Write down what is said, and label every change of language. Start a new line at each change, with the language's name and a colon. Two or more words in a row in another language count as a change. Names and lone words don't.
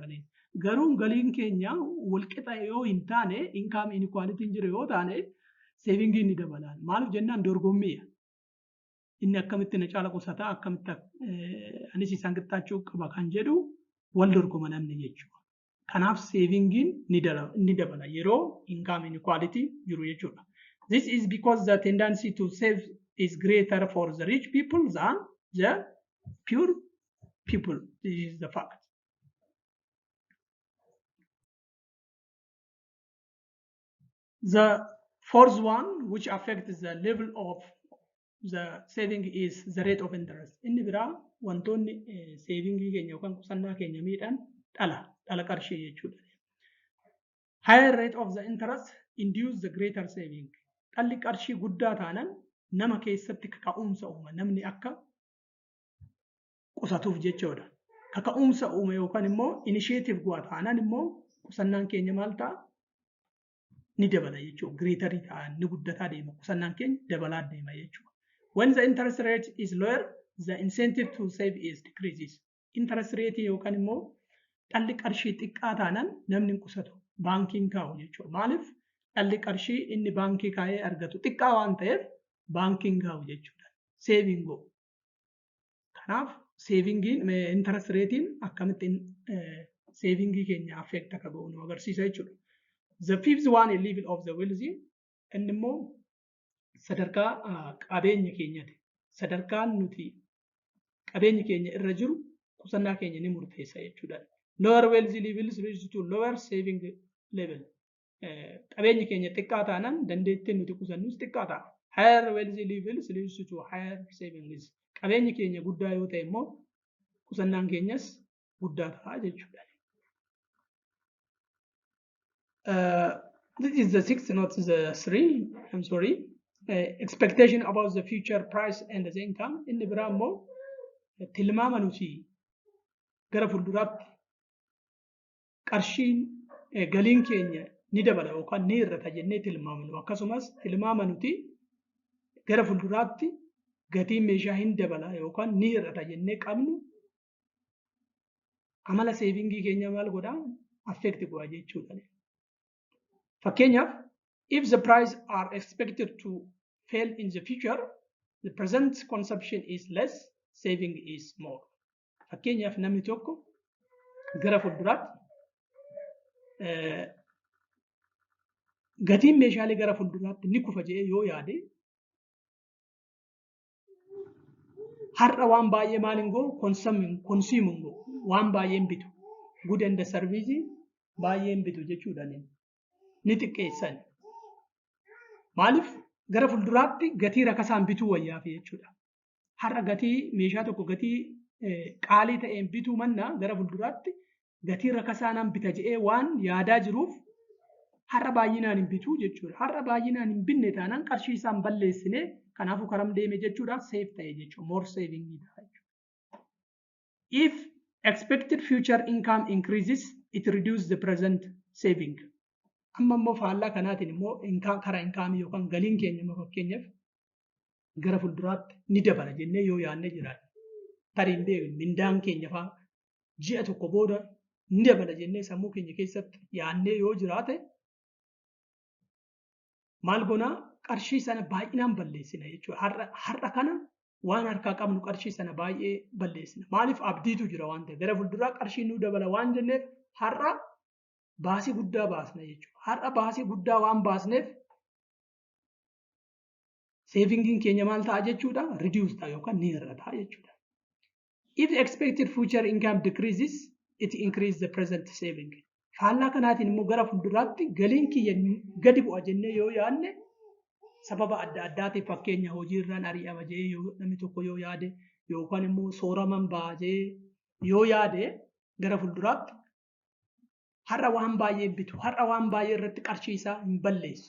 Oromo: Garuu galiin keenya walqixa yoo hin taane
English: income inequality
Oromo: jiru yoo taane saving ni dabalaan. Maaliif jennaan dorgommiidha. Inni akkamitti na caala qusataa akkamitti anis isaan qixxaachuu qaba kan jedhu wal dorgoma namni jechuudha. Kanaaf savingin ni dabala yeroo
English: income inequality
Oromo: jiru jechuudha.
English: This is because the tendency to save is greater for the rich people than the poor people. This is the fact. The fourth one which affects the level of the saving is the rate of interest.
Oromo: Inni biraa wantoonni savingii keenya yookaan qusannaa keenya miidhan dhala qarshii jechuudha.
English: Higher rate of the interest induce the greater saving.
Oromo: Dhalli qarshii guddaa taanan nama keessatti kaka'umsa uuma namni akka qusatuuf jechuudha. Kaka'umsa uuma yookaan immoo initiative go'a taanan immoo qusannaan keenya maal ta'a? Ni dabala jechuudha. Greater ta'a ni guddataa deema qusannaan keenya dabalaa deema jechuudha.
English: When the interest rate is lower, the incentive to save is decreases. Interest rate
Oromo: yookaan immoo dhalli qarshii xiqqaa taanan namni qusatu baankiin kaa'u jechuudha. Maaliif dhalli qarshii inni baankii kaa'ee argatu xiqqaa waan ta'eef baankiin kaa'u jechuudha.
English: Saving go.
Oromo: Kanaaf savingiin
English: interest ratein
Oromo: akkamitti savingii keenya affect akka godhu nu agarsiisa jechuudha.
English: The fifth one is level of the wealthy.
Oromo: Inni immoo sadarkaa qabeenya keenyati. Sadarkaan nuti qabeenya keenya irra jiru qusannaa keenya ni murteessa jechuudha.
English: Lower wealthy levels leads to lower saving level.
Oromo: Qabeenyi keenya xiqqaa taanaan dandeettiin nuti qusannus xiqqaa ta'a.
English: Higher wealthy levels leads to higher savings.
Oromo: Qabeenyi keenya guddaa yoo ta'e immoo qusannaan keenyas guddaa ta'a jechuudha.
English: This is the 6th, not the 3. I'm sorry. Expectation about the future price and the income.
Oromo: Inni biraa immoo tilmaama nuti gara fuulduraatti qarshiin galiin keenya ni dabala yookaan ni hir'ata jennee tilmaamnu. Akkasumas tilmaama nuti gara fuulduraatti gatiin meeshaa hin dabala yookaan ni hir'ata jennee qabnu amala seevingii keenya maal godhaa affect godha jechuudha. Fakkeenyaaf,
English: if the price are expected to fail in the future, the present consumption is less, saving is more.
Oromo: Fakkeenyaaf namni tokko gara fuulduraatti gatiin meeshaalee gara fuulduraatti ni kufa jedhee yoo yaade har'a waan baay'ee maal hin goonu consume hin goonu waan baay'ee hin bitu
English: good and service
Oromo: baay'ee hin bitu jechuudha ni xiqqeessan. Maaliif gara fuulduraatti gatii rakasaan bituu wayyaaf jechuudha. Har'a gatii meeshaa tokko gatii qaalii ta'een bituu mannaa gara fuulduraatti gatii rakasaanaan bita jedhee waan yaadaa jiruuf har'a baay'inaan hin bituu jechuudha. Har'a baay'inaan hin binne taanaan qarshii isaan balleessine kanaafuu karam deeme jechuudha safe ta'e jechuudha.
English: More saving
Oromo: ta'a jechuudha.
English: If expected future income increases, it reduces the present saving.
Oromo: Amma immoo faallaa kanaatiin immoo karaa inkaamii yookaan galiin keenya immoo fakkeenyaaf gara fuulduraatti ni dabala jennee yoo yaadne jiraate. Tariin beeku mindaan keenya fa'aa ji'a tokko booda ni dabala jennee sammuu keenya keessatti yaadnee yoo jiraate maal goonaa qarshii sana baay'inaan balleessina jechuudha. Har'a kana waan harkaa qabnu qarshii sana baay'ee balleessina. Maaliif abdiitu jira waan ta'eef gara fuulduraa qarshii nu dabala waan jenneef har'a baasii guddaa baasna jechuudha. Har'a baasii guddaa waan baasneef seevingiin keenya maal ta'a jechuudha reduce ta'a yookaan ni hir'ata jechuudha.
English: If expected future income decreases, it increases the present saving.
Oromo: Faallaa kanaatiin immoo gara fuulduraatti galiin kiyya gadi bu'a jennee yoo yaadne sababa adda addaatiif fakkeenya hojiirraan ari'ama jedhee namni tokko yoo yaade yookaan immoo sooraman ba'a jedhee yoo yaade gara fuulduraatti har'a waan baay'ee bitu har'a waan baay'ee irratti qarshii isaa hin balleessu.